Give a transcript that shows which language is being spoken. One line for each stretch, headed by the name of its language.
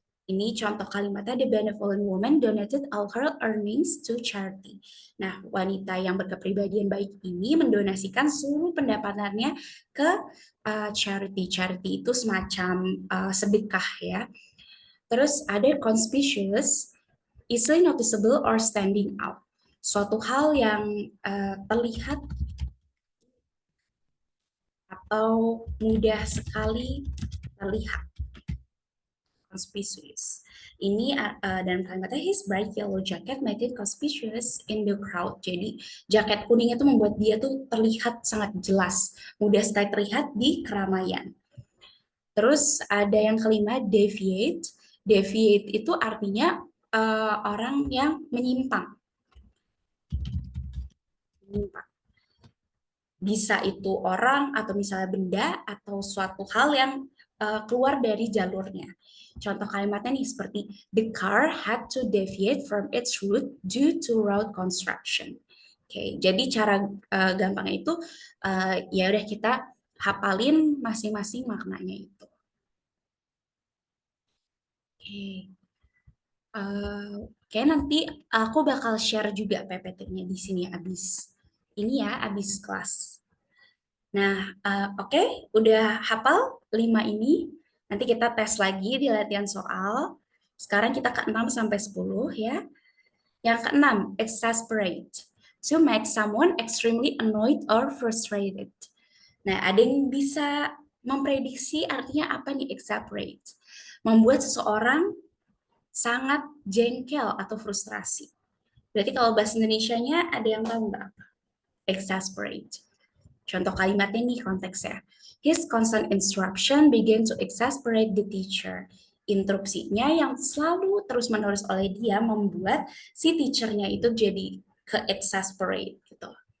Indonesian: Ini contoh kalimatnya,
English: the benevolent woman donated all her earnings to charity.
Indonesian: Nah, wanita yang berkepribadian baik ini mendonasikan seluruh pendapatannya ke charity. Charity itu semacam sedekah ya. Terus ada
English: conspicuous, easily noticeable or standing out.
Indonesian: Suatu hal yang terlihat atau mudah sekali terlihat.
English: Conspicuous.
Indonesian: Ini dalam kalimatnya,
English: his bright yellow jacket made it conspicuous in the crowd.
Indonesian: Jadi jaket kuning itu membuat dia tuh terlihat sangat jelas, mudah sekali terlihat di keramaian. Terus ada yang kelima, deviate. Deviate itu artinya orang yang menyimpang. Bisa itu orang atau misalnya benda atau suatu hal yang keluar dari jalurnya. Contoh kalimatnya nih seperti
English: the car had to deviate from its route due to road construction.
Indonesian: Oke, jadi cara gampangnya itu ya udah kita hafalin masing-masing maknanya itu. Oke, nanti aku bakal share juga PPT-nya di sini abis ini ya, abis kelas. Nah, oke, udah hafal 5 ini. Nanti kita tes lagi di latihan soal. Sekarang kita ke 6 sampai 10 ya. Yang ke-6, exasperate.
English: To make someone extremely annoyed or frustrated.
Indonesian: Nah, ada yang bisa memprediksi artinya apa nih exasperate? Membuat seseorang sangat jengkel atau frustrasi. Berarti kalau bahasa Indonesianya ada yang tahu nggak apa? Exasperate. Contoh kalimatnya nih konteksnya.
English: His constant interruption began to exasperate the teacher.
Indonesian: Interupsinya yang selalu terus-menerus oleh dia membuat si teachernya itu jadi ke-exasperate gitu.